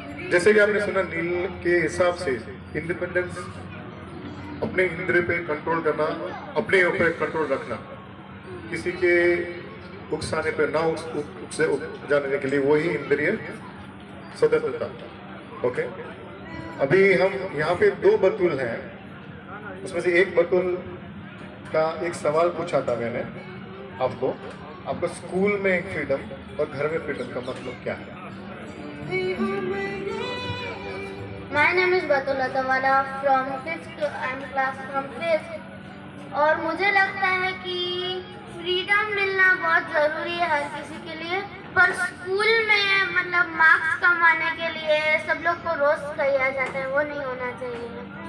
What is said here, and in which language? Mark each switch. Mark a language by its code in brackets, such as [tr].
[hi] जैसे कि आपने सुना नील के हिसाब से इंडिपेंडेंस अपने इंद्रिय पे कंट्रोल करना, अपने ऊपर कंट्रोल रखना, किसी के उकसाने पे ना उकसे जाने के लिए, वही इंद्रिय स्वतंत्रता। ओके, अभी हम यहाँ पे 2 बतूल हैं, उसमें से एक बतूल का एक सवाल पूछा था मैंने आपको स्कूल में एक फ्रीडम और घर में फ्रीडम का मतलब क्या है? [en] My name is Batula Tawala from 5th I'm class from 5th। [hi] और मुझे लगता है कि फ्रीडम मिलना बहुत ज़रूरी है हर किसी के लिए, पर स्कूल में मतलब मार्क्स कमाने के लिए सब लोग को रोस्ट किया जाता है, वो नहीं होना चाहिए।